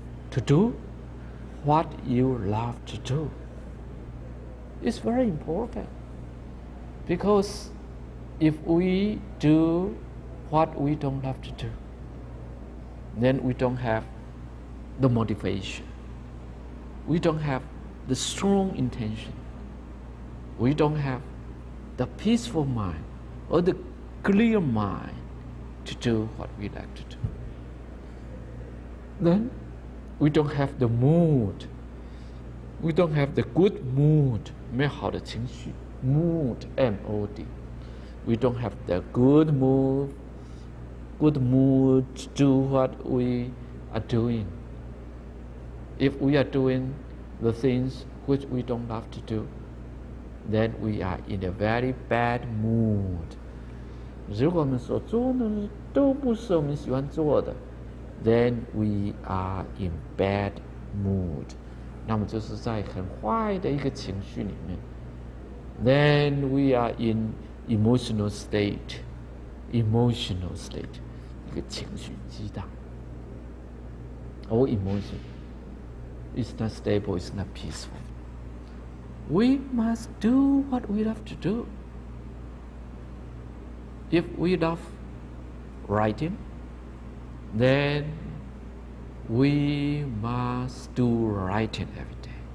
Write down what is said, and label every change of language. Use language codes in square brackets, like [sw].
[en] To do what you love to do is very important, because if we do what we don't love to do, then we don't have the motivation, we don't have the strong intention, we don't have the peaceful mind or the clear mind to do what we like to do. Then we don't have the mood. We don't have the good mood. [zh] 美好的情绪 mood M-O-D. [en] We don't have the good mood to do what we are doing. If we are doing the things which we don't love to do, then we are in a very bad mood. [zh] 如果我们所做的都不是我们喜欢做的 [en] then we are in bad mood. [zh] 那么就是在很坏的一个情绪里面 [en] then we are in emotional state. [zh] 一个情绪激荡 [en] All emotion is not stable, it's not peaceful. We must do what we love to do. If we love writing, then we must do writing every day.